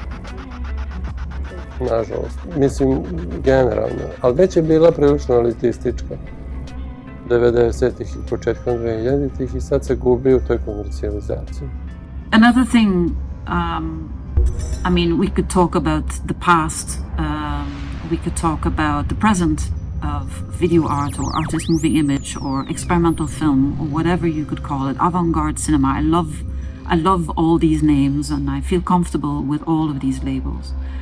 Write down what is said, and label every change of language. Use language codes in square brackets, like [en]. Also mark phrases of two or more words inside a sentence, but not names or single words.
[hr] Nažalost. Mislim, generalno. Ali već je bila prilično elitistička. 90-ih i početkom 2000-ih i sad se gubi u toj komercijalizaciji. [en] Another thing I mean, we could talk about the past, we could talk about the present of video art or artist moving image or experimental film or whatever you could call it, avant-garde cinema. I love all these names and I feel comfortable with all of these labels.